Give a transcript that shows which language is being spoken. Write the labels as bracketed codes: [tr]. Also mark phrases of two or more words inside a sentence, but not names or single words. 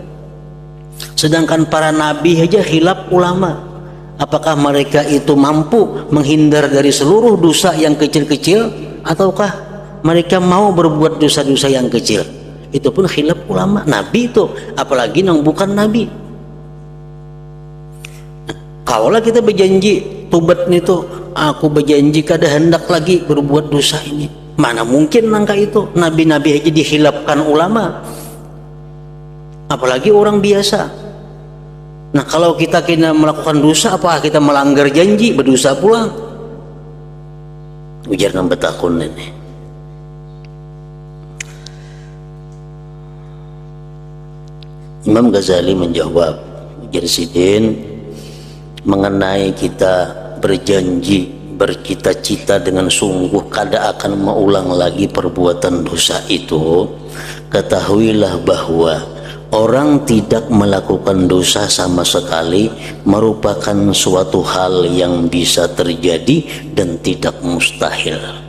[id] Sedangkan para nabi aja khilaf ulama, apakah mereka itu mampu menghindar dari seluruh dosa yang kecil-kecil ataukah mereka mau berbuat dosa-dosa yang kecil. Itu pun khilaf ulama. Nabi itu apalagi yang bukan nabi. [bjn] Kaulah kita berjanji tobat itu, aku berjanji kada hendak lagi berbuat dosa ini, mana mungkin nangka itu. [id] Nabi-nabi aja dihilafkan ulama, apalagi orang biasa. Nah kalau kita kena melakukan dosa, apakah kita melanggar janji, berdosa pulang? [bjn] Ujar nang betakun ini. [id] Imam Ghazali menjawab, ujar Sidin, mengenai kita berjanji, bercita-cita dengan sungguh kada akan mengulang lagi perbuatan dosa itu, ketahuilah bahwa orang tidak melakukan dosa sama sekali merupakan suatu hal yang bisa terjadi dan tidak mustahil.